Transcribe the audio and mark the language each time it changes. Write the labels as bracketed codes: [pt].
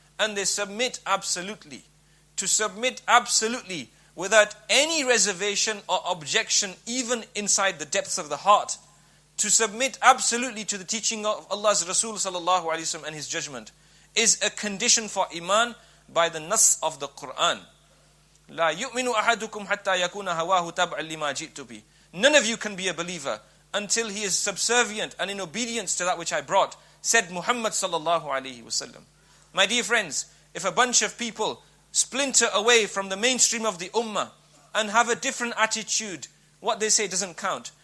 [en] And they submit absolutely. To submit absolutely without any reservation or objection, even inside the depths of the heart. To submit absolutely to the teaching of Allah's Rasul sallallahu alaihi wasallam and his judgment is a condition for iman by the nas of the Quran. [ar] لا يؤمن أحدكم حتى يكون هواه تبعا لما جئت به. [en] None of you can be a believer until he is subservient and in obedience to that which I brought, said Muhammad sallallahu alaihi wasallam. My dear friends, if a bunch of people splinter away from the mainstream of the ummah and have a different attitude, what they say doesn't count.